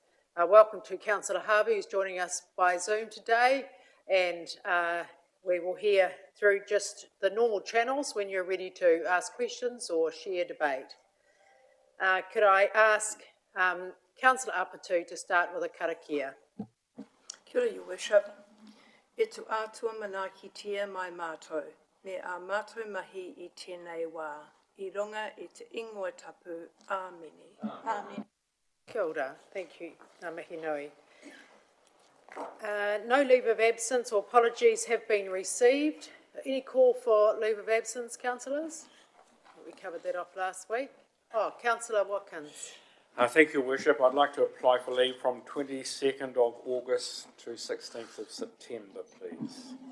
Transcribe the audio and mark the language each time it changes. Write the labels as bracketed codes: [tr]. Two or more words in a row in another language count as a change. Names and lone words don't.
[en] Welcome to Councillor Harvey, who's joining us by Zoom today, and we will hear through just the normal channels when you're ready to ask questions or share debate. Could I ask Councillor Apatu to start with a karakia? [mi] Kia ora, [en] Your Worship. [mi] E tu ātua manakitia mai mātou, me a mātou mahi I tēnei wā, I runga I te ingoa tapu, āmeni. [en] Amen. [mi] Kia ora, [en] thank you, [mi] ngā mihi nui. [en] No leave of absence or apologies have been received. Any call for leave of absence, councillors? We covered that off last week. Oh, Councillor Watkins. Thank you, Worship. I'd like to apply for leave from 22nd of August to 16th of September, please.